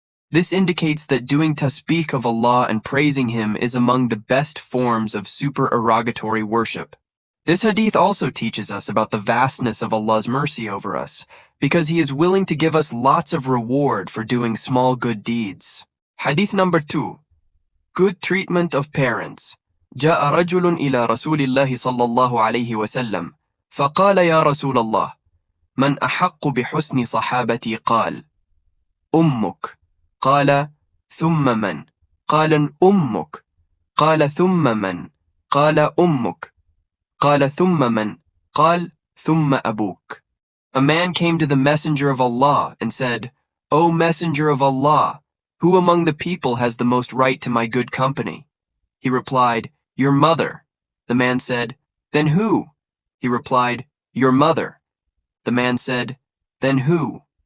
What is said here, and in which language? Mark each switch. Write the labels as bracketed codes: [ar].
[en] This indicates that doing tasbeeh of Allah and praising Him is among the best forms of supererogatory worship. This hadith also teaches us about the vastness of Allah's mercy over us, because He is willing to give us lots of reward for doing small good deeds. Hadith number 2. Good treatment of parents. [ar] جاء رجل إلى رسول الله صلى الله عليه وسلم فقال يا رسول الله من أحق بحسن صحابتي قال أمك قال ثم من قال أمك قال ثم من قال أمك قال ثم من قال ثم أبوك. [en] A man came to the Messenger of Allah and said, O Messenger of Allah, who among the people has the most right to my good company? He replied, Your mother. The man said, Then who? He replied, Your mother. The man said, Then who?